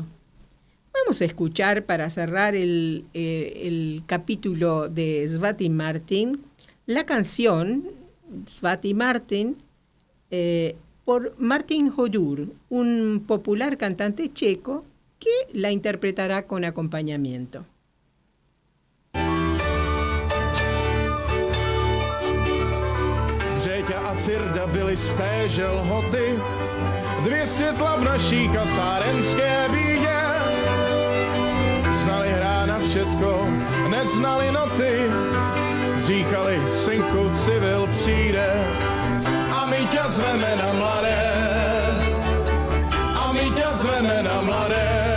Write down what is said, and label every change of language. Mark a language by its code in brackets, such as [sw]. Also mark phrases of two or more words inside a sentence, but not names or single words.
[es] Vamos a escuchar, para cerrar el capítulo de Svati Martin, la canción Svati Martin por Martin Hoyur, un popular cantante checo que la interpretará con acompañamiento. [cs] Vřeťa a Cirda byly z téže lhoty, 2 světla v naší kasárenské bídě. Znali hrát na všecko, neznali noty, říkali, synku, civil přijde a my tě zveme na mladé, a my tě zveme na mladé.